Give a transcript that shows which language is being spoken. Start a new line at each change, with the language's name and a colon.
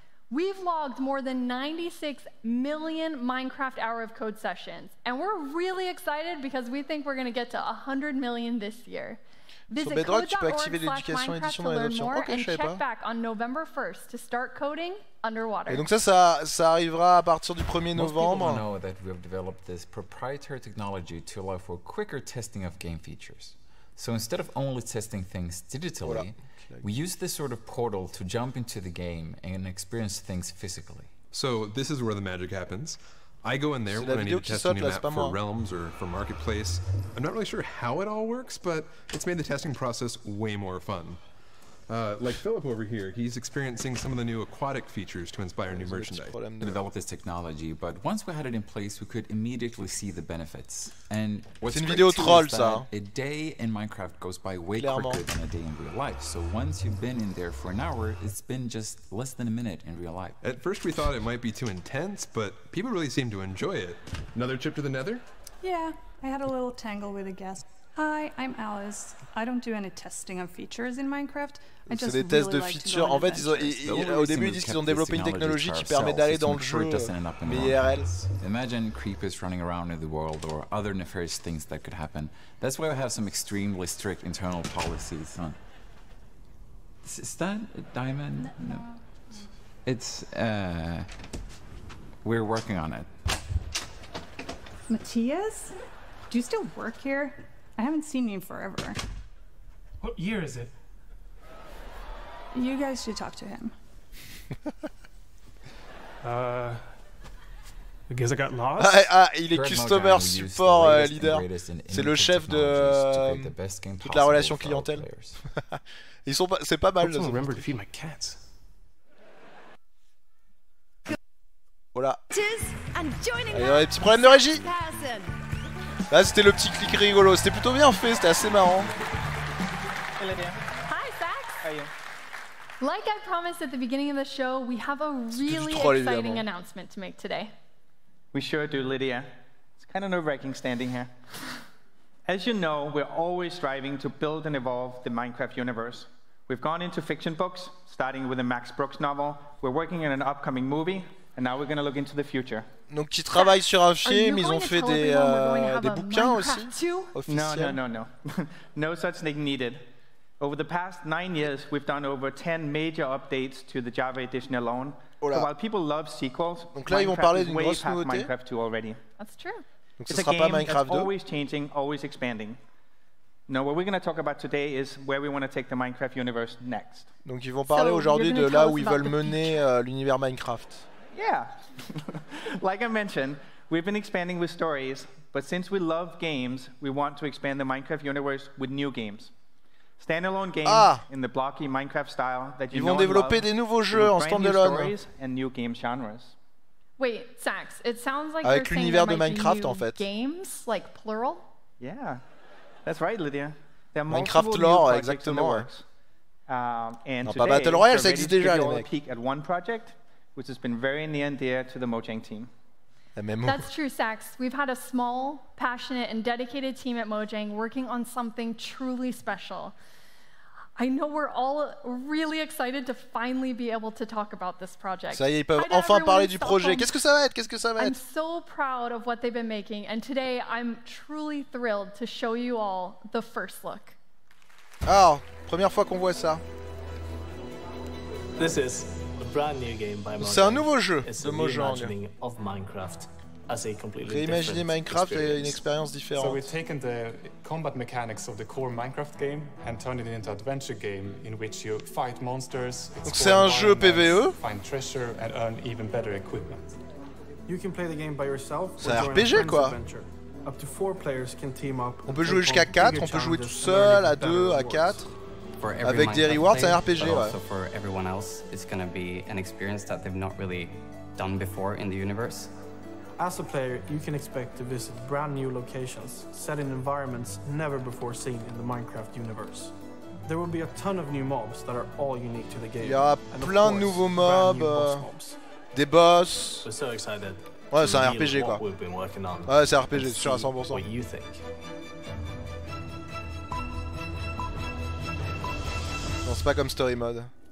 English: We've logged more than 96 million Minecraft Hour of Code sessions, and we're really excited because we think we're going to get to 100 million this year. Visit code.org/Minecraft to learn more and check back on November 1st to start coding underwater.
French: Et donc ça arrivera à partir du 1er novembre.
English: Most people know that we have developed this proprietary technology to allow for quicker testing of game features. So instead of only testing things digitally, we use this sort of portal to jump into the game and experience things physically. So this is where the magic happens. I go in there when I need to test a new map for Realms or for Marketplace. I'm not really sure how it all works, but it's made the testing process way more fun. Like Philip over here, he's experiencing some of the new aquatic features to inspire new merchandise. We developed this technology, but once we had it in place, we could immediately see the benefits. And what's great too is that a day in Minecraft goes by way quicker than a day in real life. So once you've been in there for an hour, it's been just less than a minute in real life. At first we thought it might be too intense, but people really seem to enjoy it. Another trip to the Nether? Yeah, I had a little tangle with a guest. Hi, I'm Alice. I don't do any testing of features in Minecraft.
French: C'est des tests de features. En fait, au début, ils disent qu'ils ont développé une technologie qui permet d'aller dans le jeu, mais IRL.
English: Imagine creepers running around in the world or other nefarious things that could happen. That's why we have some extremely strict internal policies. Huh? Is that a diamond? No. It's, we're working on it. Matthias? Do you still work here? I haven't seen you forever. What year is it? You guys should talk to him. I guess I got lost.
French: Il est
English: customer support leader.
French: C'est le chef de toute la relation clientèle. C'est pas mal.
English: Remember to feed my cats.
French: Voilà. Il y a des petits problèmes de régie. Là c'était le petit clic rigolo, c'était plutôt bien fait, c'était assez marrant.
English: Hi Sax. How are you? Like I promised at the beginning of the show, we have a really exciting announcement to make today. We sure do, Lydia. It's kind of nerve-wracking standing here. As you know, we're always striving to build and evolve the Minecraft universe. We've gone into fiction books, starting with a Max Brooks novel. We're working on an upcoming movie, and now we're going to look into the future.
French: Donc ils travaillent sur un film, ils ont fait des bouquins aussi.
English: No. No such thing needed. Over the past 9 years, we've done over 10 major updates to the Java edition alone. So while people love sequels,
French: donc là ils vont parler d'une grosse nouveauté.
English: Minecraft 2 already. That's true.
French: Donc ce sera pas Minecraft 2.
English: Always changing, always expanding. No, what we're going to talk about today is where we want to take the Minecraft universe next.
French: Donc ils vont parler aujourd'hui de là où ils veulent mener l'univers Minecraft.
English: Yeah. Like I mentioned, we've been expanding with stories, but since we love games, we want to expand the Minecraft universe with new games. Standalone games in the blocky Minecraft style that you know and love.
French: Ils vont développer des nouveaux jeux en standalone.
English: And new game genres. Wait, Sax, it sounds like
French: avec l'univers de Minecraft en fait.
English: Games, like plural? Yeah. That's right, Lydia. There are
French: Minecraft lore, exactement.
English: And
French: pas Battle Royale, ça existe déjà, les mecs.
English: Peek at one project, which has been very near and dear to the Mojang team. That's true, Sax. We've had a small, passionate, and dedicated team at Mojang working on something truly special. I know we're all really excited to finally be able to talk about this project.
French: Ça y est, ils peuvent enfin parler du projet. Qu'est-ce que ça va être? Qu'est-ce que ça va être?
English: I'm so proud of what they've been making, and today I'm truly thrilled to show you all the first look.
French: Alors, première fois qu'on voit ça.
English: This is a brand new game by Mojang.
French: C'est un nouveau jeu de Mojang.
English: Of Minecraft.
French: Réimaginer Minecraft est une expérience différente.
English: So we've taken the combat mechanics of the core Minecraft game and turned it into an adventure game in which you fight monsters,
French: donc c'est un jeu PvE.
English: Find treasure and earn even better equipment. You can play the game by yourself.
French: C'est un RPG quoi.
English: Up to 4 players can team up.
French: On peut jouer jusqu'à 4, on peut jouer tout seul, à 2, à 4. Avec des rewards, c'est un RPG, ouais.
English: For everyone else, it's going to be an experience that they've not really done before in the universe. As a player, you can expect to visit brand new locations, set in environments never before seen in the Minecraft universe. There will be a ton of new mobs that are all unique to the game.
French: Il y aura plein de nouveaux mobs, des boss. Ouais, c'est un RPG quoi. Ouais, c'est un RPG, c'est sûr à 100%. Non, c'est pas comme Story Mode.